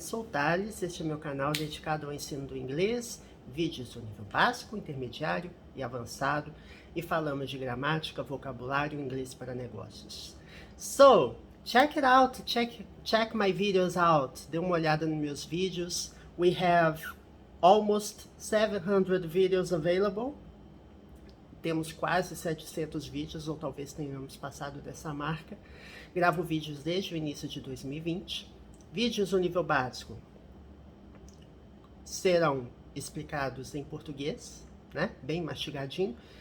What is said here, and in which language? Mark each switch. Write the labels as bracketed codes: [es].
[pt] Sou o Thales, este é meu canal dedicado ao ensino do inglês, vídeos do nível básico, intermediário e avançado, e falamos de gramática, vocabulário e inglês para negócios. [en] So, check it out, check my videos out, [pt] dê uma olhada nos meus vídeos. [en] We have almost 700 videos available. [pt] Temos quase 700 vídeos, ou talvez tenhamos passado dessa marca. Gravo vídeos desde o início de 2020. Vídeos no nível básico serão explicados em português, né? Bem mastigadinho.